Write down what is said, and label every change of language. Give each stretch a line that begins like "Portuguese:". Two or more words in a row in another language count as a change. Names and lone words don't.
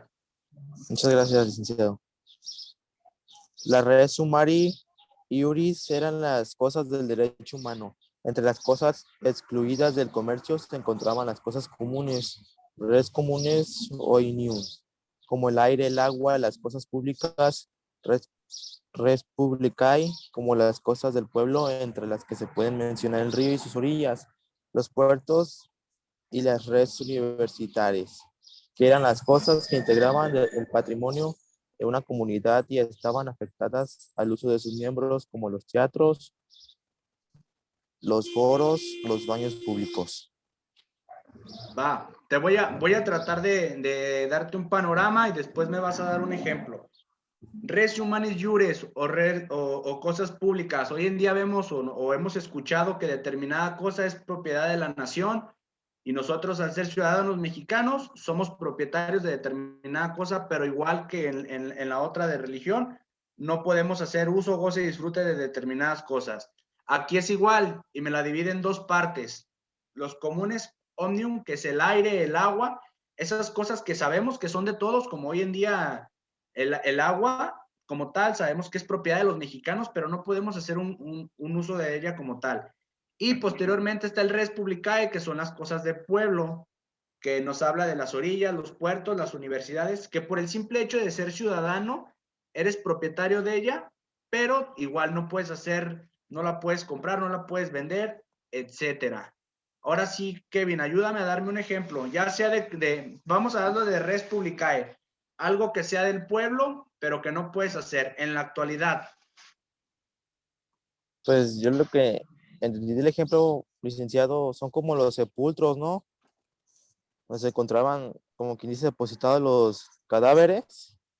Spanish: Muchas gracias, licenciado. La
Latin: res Umari
Spanish: y Uris eran las cosas del derecho humano. Entre las cosas excluidas del comercio se encontraban las cosas comunes,
Latin: res comunes o inium,
Spanish: como el aire, el agua, las cosas públicas,
Latin: res publicae,
Spanish: como las cosas del pueblo, entre las que se pueden mencionar el río y sus orillas, los puertos y las res universitarias, que eran las cosas que integraban el patrimonio de una comunidad y estaban afectadas al uso de sus miembros, como los teatros, los foros, los baños públicos. Va, voy a tratar de darte un panorama y después me vas a dar un ejemplo.
Latin: Res humanis iures
Spanish: o cosas públicas. Hoy en día vemos o hemos escuchado que determinada cosa es propiedad de la nación y nosotros al ser ciudadanos mexicanos somos propietarios de determinada cosa, pero igual que en la otra de religión, no podemos hacer uso, goce y disfrute de determinadas cosas. Aquí es igual y me la divide en dos partes. Los
Latin: comunes omnium,
Spanish: que es el aire, el agua, esas cosas que sabemos que son de todos, como hoy en día el agua como tal, sabemos que es propiedad de los mexicanos, pero no podemos hacer un uso de ella como tal. Y posteriormente está el
Latin: res publicae,
Spanish: que son las cosas de pueblo, que nos habla de las orillas, los puertos, las universidades, que por el simple hecho de ser ciudadano, eres propietario de ella, pero igual no puedes hacer, no la puedes comprar, no la puedes vender, etcétera. Ahora sí, Kevin, ayúdame a darme un ejemplo, ya sea vamos a hablar de
Latin: res publicae,
Spanish: algo que sea del pueblo, pero que no puedes hacer en la actualidad. Pues yo lo que entendí del ejemplo, licenciado, son como los sepulcros, ¿no? Donde se encontraban, como quien dice, depositados los cadáveres.